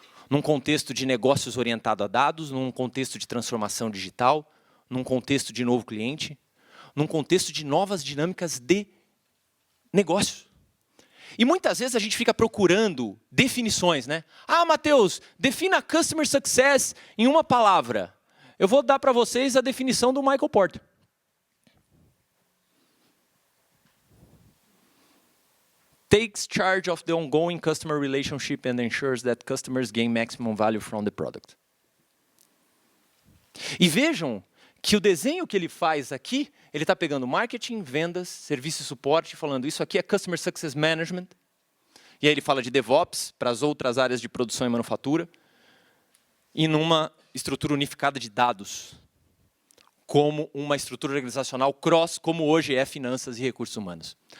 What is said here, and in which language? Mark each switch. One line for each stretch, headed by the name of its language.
Portuguese: num contexto de negócios orientado a dados, num contexto de transformação digital, num contexto de novo cliente, num contexto de novas dinâmicas de negócio. E muitas vezes a gente fica procurando definições, né? Ah, Matheus, defina Customer Success em uma palavra. Eu vou dar para vocês a definição do Michael Porter.
English: Takes charge of the ongoing customer relationship and ensures that customers gain maximum value from the product.
Portuguese: E vejam que o desenho que ele faz aqui, ele está pegando marketing, vendas, serviço e suporte, falando isso aqui é Customer Success Management. E aí ele fala de DevOps para as outras áreas de produção e manufatura. E numa estrutura unificada de dados, como uma estrutura organizacional cross, como hoje é finanças e recursos humanos.